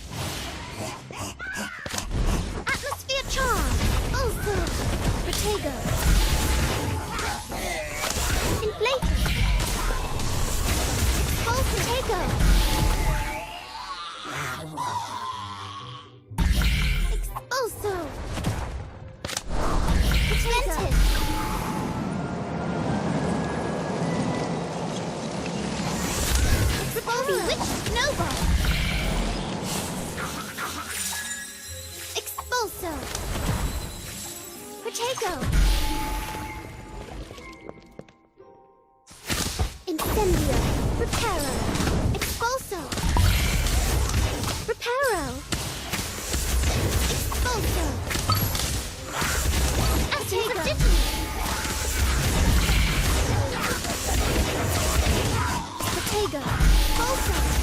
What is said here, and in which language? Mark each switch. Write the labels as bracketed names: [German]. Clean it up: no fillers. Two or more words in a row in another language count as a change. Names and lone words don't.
[English] Atmosphere charm! Also! Protego! Inflator! Expulse Protego! Expulso! Protego! Bewitched Snowball! Expulso! Protego! Incendio! Reparo! Expulso! Reparo! Expulso! Essence of Dittany! Protego! Expulso!